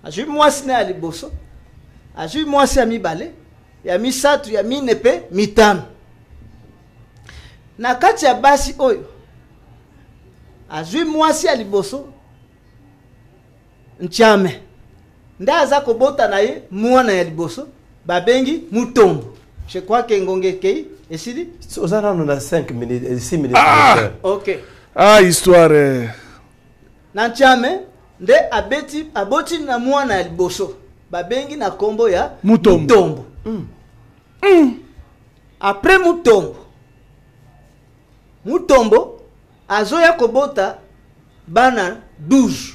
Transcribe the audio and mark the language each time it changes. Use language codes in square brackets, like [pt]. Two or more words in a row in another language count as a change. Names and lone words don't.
[ln] azwi mwasi na ya liboso azwi mwasi ya mibale ya misatu ya mine pe mitano na kati ya basi oyo azwi mwasi ya liboso nchame nde aza kobota na ye mwana ya liboso babengi mutombo. [fr] Je crois que [ln] ngonge kei esili [fr] Ozana on a 5 minutes 6 minutes. OK. Histoire [ln] na nchame nde aboti na mwana ya liboso babengi na kombo ya mutombo. Après mutombo azoya kobota bana 12.